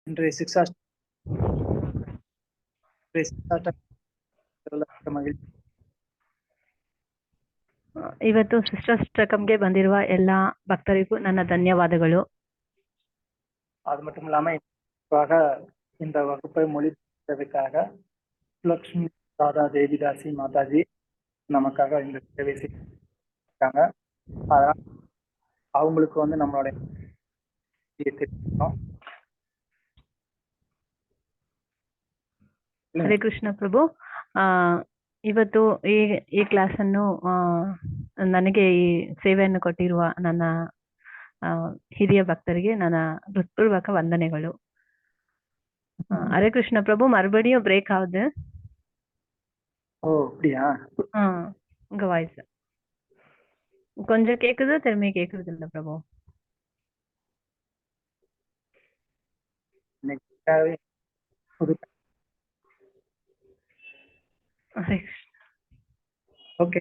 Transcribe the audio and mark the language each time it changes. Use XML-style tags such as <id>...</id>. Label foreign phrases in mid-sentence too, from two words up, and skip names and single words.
<ta>இன்றைய ಮಹಿಳೆ</ta> <kn>ಇವತ್ತು ಸಿಸ್ಟರ್ಸ್ಟಕಂಗೆ ಬಂದಿರುವ ಎಲ್ಲ ಭಕ್ತರಿಗೂ ನನ್ನ ಧನ್ಯವಾದಗಳು.</kn> <ta>அது மட்டும் இல்லாம இந்த வகுப்பை மொழிபெயர்ப்பதற்காக லட்சுமி ராதா தேவிதாசி மாதாஜி நமக்காக இந்த சேவை செய்யிருக்காங்க. அதனால அவங்களுக்கு வந்து நம்மளுடைய</ta> <kn>ಹರೇ ಕೃಷ್ಣ ಪ್ರಭು. ಇವತ್ತು ಈ ಕ್ಲಾಸ್ ಅನ್ನು ನನಗೆ ಈ ಸೇವೆಯನ್ನು ಕೊಟ್ಟಿರುವ ನನ್ನ ಹಿರಿಯ ಭಕ್ತರಿಗೆ ನನ್ನ ಹೃತ್ಪೂರ್ವಕ ವಂದನೆಗಳು.</kn> <ta>ஹரே கிருஷ்ண பிரபு, மறுபடியும் பிரேக் ஆகுது. ஓ அப்படியா? உங்க வாய்ஸ் கொஞ்சம் கேக்குது, திரும்பி கேக்குறது இல்ல பிரபு. ஓகே.</ta>